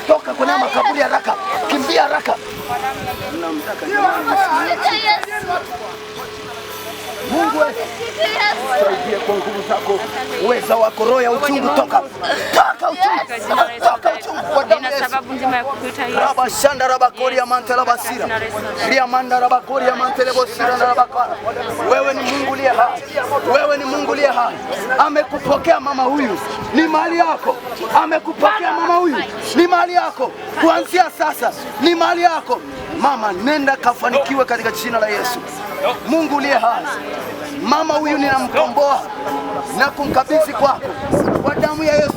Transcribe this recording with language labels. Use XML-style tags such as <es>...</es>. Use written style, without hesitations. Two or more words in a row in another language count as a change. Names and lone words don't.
<sw>Toka kwenye makaburi haraka, kimbia haraka. Mungu saidie kwa nguvu zako, uweza wako, roho ya uchungu toka uchungu kwa damu ya Yesu. Raba shanda raba koria mantela basira ria manda raba koria mantele bosira na raba kana. Wewe ni Mungu aliye hai, wewe ni Mungu aliye hai. Amekupokea mama huyu, ni mali yako. Amekupokea mama huyu, ni mali yako. Kuanzia sasa ni mali yako. Mama, nenda kafanikiwe katika jina la Yesu. Mungu aliye hai, mama huyu ninamkomboa na kumkabidhi kwako kwa damu ya Yesu.</sw>